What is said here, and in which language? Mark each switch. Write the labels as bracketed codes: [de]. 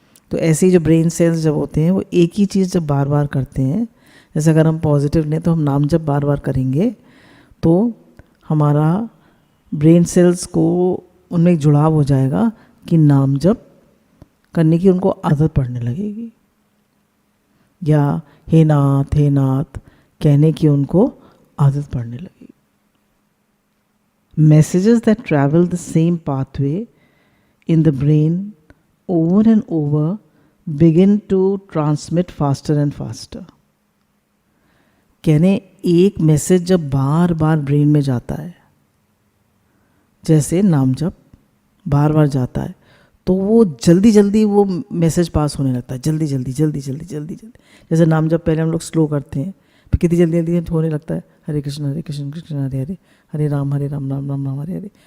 [hi] तो ऐसे ही जो ब्रेन सेल्स जब होते हैं वो एक ही चीज़ जब बार बार करते हैं, जैसे अगर हम पॉजिटिव लें तो हम नाम जब बार बार करेंगे तो हमारा ब्रेन सेल्स को उनमें एक जुड़ाव हो जाएगा कि नाम जप करने की उनको आदत पड़ने लगेगी, या हे नाथ कहने की उनको आदत पड़ने लगेगी। [en] Messages that travel the same pathway in the brain over and over begin to transmit faster and faster. [hi] कहने एक मैसेज जब बार बार ब्रेन में जाता है, जैसे नाम जब बार बार जाता है, तो वो जल्दी जल्दी वो मैसेज पास होने लगता है, जल्दी जल्दी जल्दी जल्दी जल्दी जल्दी। जैसे नाम जब पहले हम लोग स्लो करते हैं, फिर कितनी जल्दी जल्दी होने लगता है, हरे कृष्ण कृष्ण हरे हरे, हरे राम राम राम राम हरे हरे।